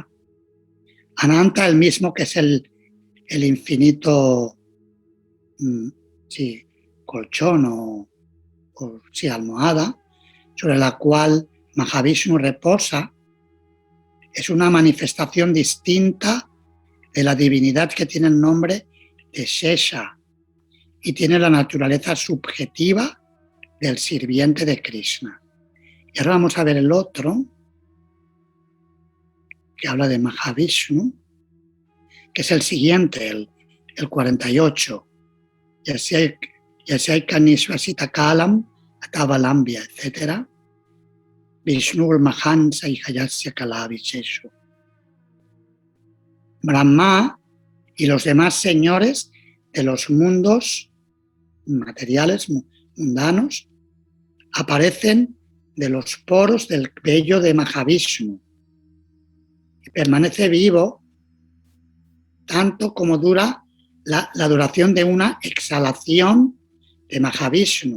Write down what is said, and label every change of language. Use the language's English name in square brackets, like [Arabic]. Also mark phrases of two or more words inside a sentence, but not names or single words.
[Spanish] Ananta, el mismo que es el infinito colchón o almohada, sobre la cual Mahavishnu reposa, es una manifestación distinta de la divinidad que tiene el nombre de Shesha y tiene la naturaleza subjetiva del sirviente de Krishna. Y ahora vamos a ver el otro, que habla de Mahavishnu, que es el siguiente, el 48. [Sanskrit] Yasya Kanishvasita Kalam, Atavalambia, etc. Vishnur Mahan Saihayasya Kalavicheshu. [Spanish] Brahma y los demás señores de los mundos materiales, mundanos, aparecen de los poros del vello de Mahavishnu y permanece vivo tanto como dura la duración de una exhalación de Mahavishnu.